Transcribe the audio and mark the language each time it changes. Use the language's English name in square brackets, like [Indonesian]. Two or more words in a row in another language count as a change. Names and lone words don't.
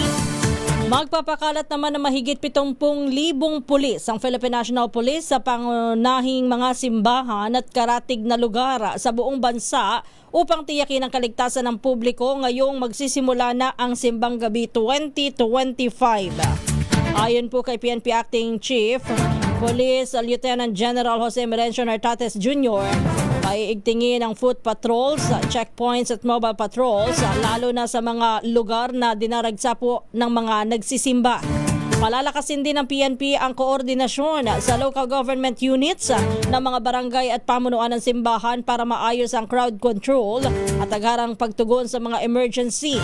[Filipino] Magpapakalat naman ng mahigit 70,000 pulis ang Philippine National Police sa pangunahing mga simbahan at karatig na lugar sa buong bansa upang tiyakin ang kaligtasan ng publiko ngayong magsisimula na ang Simbang Gabi 2025. Ayon po kay PNP Acting Chief Police Lieutenant General Jose Merencio Nartates Jr., paiigtingin ang [English] foot patrols, checkpoints [Filipino] at [English] mobile patrols, [Filipino] lalo na sa mga lugar na dinaragsa po ng mga nagsisimba. Palalakasin din ng PNP ang koordinasyon sa [English] local government units [Filipino] ng mga barangay at pamunuan ng simbahan para maayos ang [English] crowd control [Filipino] at agarang pagtugon sa mga emergency.